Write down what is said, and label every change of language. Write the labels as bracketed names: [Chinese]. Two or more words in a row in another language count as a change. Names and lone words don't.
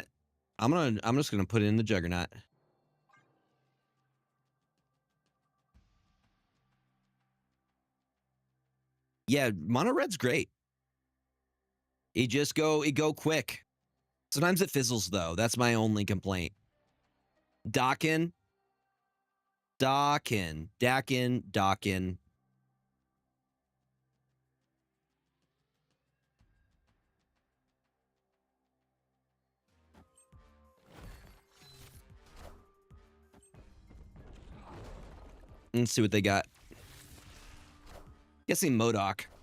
[English] I'm just gonna put it in the Juggernaut. Yeah, mono red's great. It go quick. Sometimes it fizzles though. That's my only complaint. Dockin'. Dockin'. Dackin'. Dockin'. Let's see what they got. Guessing Modoc.